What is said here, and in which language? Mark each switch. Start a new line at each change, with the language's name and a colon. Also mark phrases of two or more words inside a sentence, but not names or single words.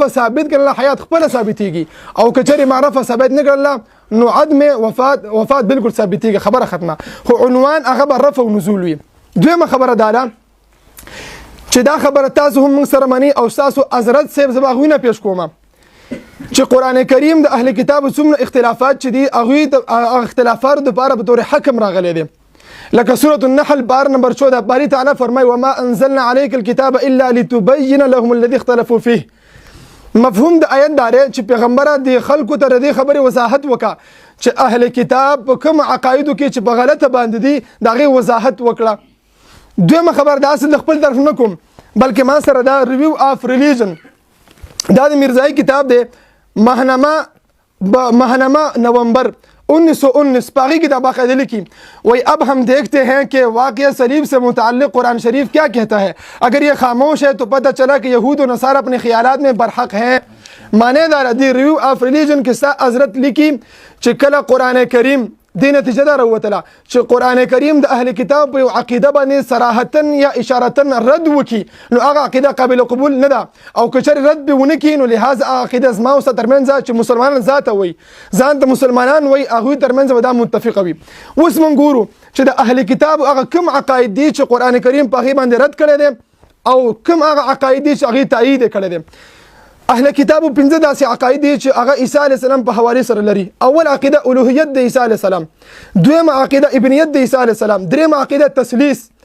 Pashto: ثابت کړله حیات خپله ثابتېږي او که چېرې ما رفع ثابت نه کړله نو عدم وفات بالکل ثابتېږي خبره ختمه خو عنوان هغه به رفع او نزول وي دویمه خبره دا ده چې دا خبره تاسو هم موږ سره منئ او ستاسو حضرت صاحب زه به هغوی نه پیش کوم چې قرآن کریم د اهل کتابو څومره اختلافات چې دي هغوی د اختلافاتو دپاره په طور حکم راغلی دی لکه سورة النحل بار نمبر 14 باری تعالی فرمای
Arabic: وما انزلنا عليك الكتاب الا لتبين لهم الذي اختلفوا فيه
Pashto: مفهوم د آیت دا دی چې پیغمبره د خلکو ته د دې خبرې وضاحت وکړه چې اهل کتاب په کوم عقایدو کې چې په غلطه باندې دي د هغې وضاحت وکړه دویمه خبر داسې د خپل طرف نه کوم بلکې ما سره دا ریویو آف ریلیجن دا د میرزایی کتاب دی
Urdu: ماهنامه نومبر 1919 پاغی کی باقاعدہ لکھی وہی اب ہم دیکھتے ہیں کہ واقعہ صلیب سے متعلق قرآن شریف کیا کہتا ہے اگر یہ خاموش ہے تو پتہ چلا کہ یہود و نصارہ اپنے خیالات میں برحق ہیں
Pashto: معنی دار دی
Urdu: ریویو
Pashto: آف ریلیجن
Urdu: کے ساتھ حضرت لکھی
Pashto: چې کله قرآن کریم دې نتیجه دا راوتله چې قرآن کریم د اهل کتاب په عقیده باندې صراحتا یا اشارتا رد وکړي نو هغه عقیده قابل قبول نه ده او که چېرې رد به ونه کړي نو لحاظ عقیده زما او ستا ترمنځ چې مسلمانان ذاته وایي ځان ته مسلمانان وایي هغوی ترمنځ به دا متفقه وي اوس موږ ګورو چې د اهل کتاب هغه کوم عقاید دي چې قرآن کریم په هغې باندې رد کړی دی او کوم هغه عقاید دي چې هغې تایید یې کړی دی اهل کتابو پنځه داسې عقاید دي چې هغه عیسی علیه السلام په حوالې سره لري اول عقیده الوهیت د عیسی علیه السلام دویمه عقیده ابنیت د عیسی علیه السلام دریمه عقیده تثلیث